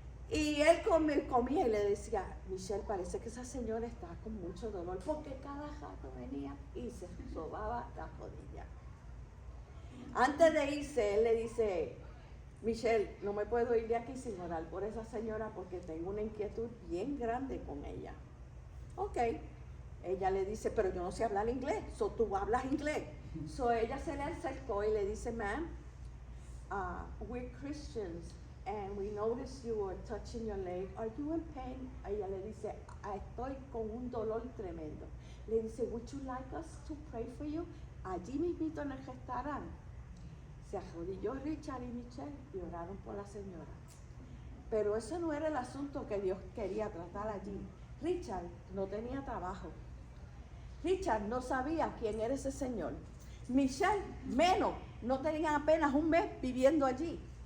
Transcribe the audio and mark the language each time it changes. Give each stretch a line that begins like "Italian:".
Spanish: Y él comía y le decía, Michelle, parece que esa señora está con mucho dolor, porque cada rato venía y se sobaba la rodilla. Antes de irse, él le dice, Michelle, no me puedo ir de aquí sin orar por esa señora porque tengo una inquietud bien grande con ella. Ok. Ella le dice, pero yo no sé hablar inglés, so tú hablas inglés. So ella se le acercó y le dice,
English: ma'am, we're Christians and we noticed you were touching your leg. Are you in pain?
Spanish: Ella le dice, estoy con un dolor tremendo. Le dice,
English: would you like us to pray for you?
Spanish: Allí mismito en el restaurante se arrodilló Richard y Michelle y oraron por la señora. Pero ese no era el asunto que Dios quería tratar allí. Richard no tenía trabajo. Richard no sabía quién era ese señor. Michelle menos, no tenía apenas un mes viviendo allí.